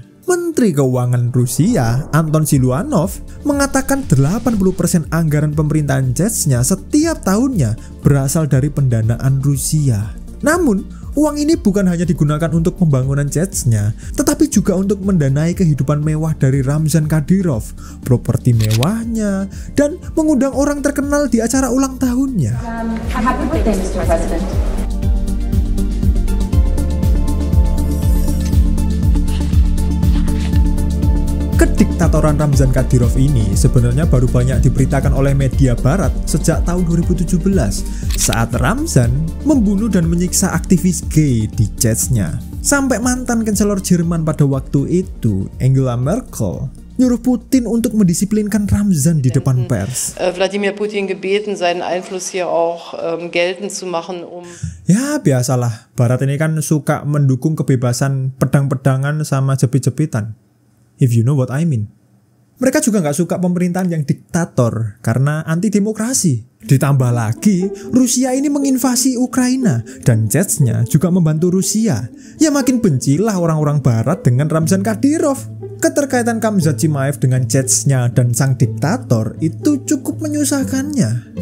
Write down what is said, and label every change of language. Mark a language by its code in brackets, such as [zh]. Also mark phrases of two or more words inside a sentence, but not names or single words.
[id] Menteri Keuangan Rusia, Anton Siluanov, mengatakan 80% anggaran pemerintahan Chechnya setiap tahunnya berasal dari pendanaan Rusia. Namun, uang ini bukan hanya digunakan untuk pembangunan Chechnya, tetapi juga untuk mendanai kehidupan mewah dari Ramzan Kadyrov, properti mewahnya, dan mengundang orang terkenal di acara ulang tahunnya. [en] Happy birthday, Mr. President. [id] Kediktatoran Ramzan Kadyrov ini sebenarnya baru banyak diberitakan oleh media barat sejak tahun 2017 saat Ramzan membunuh dan menyiksa aktivis gay di Chechnya. Sampai mantan Kanselir Jerman pada waktu itu, Angela Merkel, nyuruh Putin untuk mendisiplinkan Ramzan di depan pers. [de] Wladimir Putin gebeten, seinen Einfluss hier auch geltend zu machen, [id] Ya biasalah, Barat ini kan suka mendukung kebebasan pedang-pedangan sama jepit-jepitan. [en] If you know what I mean. [id] Mereka juga nggak suka pemerintahan yang diktator karena anti demokrasi. Ditambah lagi, Rusia ini menginvasi Ukraina dan Chechnya juga membantu Rusia. Ya makin bencilah orang-orang barat dengan Ramzan Kadyrov. Keterkaitan Khamzat Chimaev dengan Chechnya dan sang diktator itu cukup menyusahkannya.